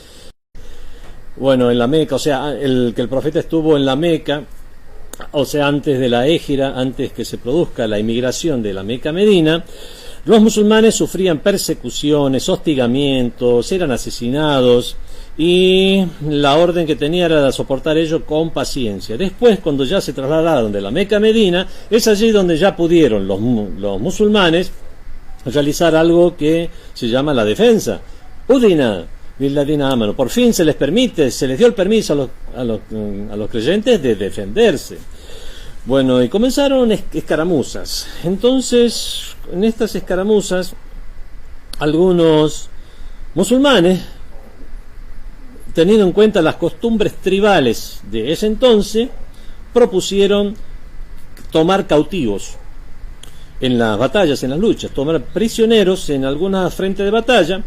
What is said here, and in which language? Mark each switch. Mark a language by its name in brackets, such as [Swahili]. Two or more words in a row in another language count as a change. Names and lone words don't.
[Spanish] en la Meca, o sea, que el profeta estuvo en la Meca, o sea, antes de la Égira, antes que se produzca la inmigración de la Meca a Medina, los musulmanes sufrían persecuciones, hostigamientos, eran asesinados, y la orden que tenía era de soportar ello con paciencia. Después, cuando ya se trasladaron de la Meca a Medina, es allí donde ya pudieron los musulmanes realizar algo que se llama la defensa. [Arabic] أذن للذين آمنوا. [Spanish] Por fin se les dio el permiso a los creyentes de defenderse. Y comenzaron escaramuzas. Entonces, en estas escaramuzas, algunos musulmanes, teniendo en cuenta las costumbres tribales de ese entonces, propusieron tomar cautivos en las batallas, en las luchas, tomar prisioneros en alguna frente de batalla.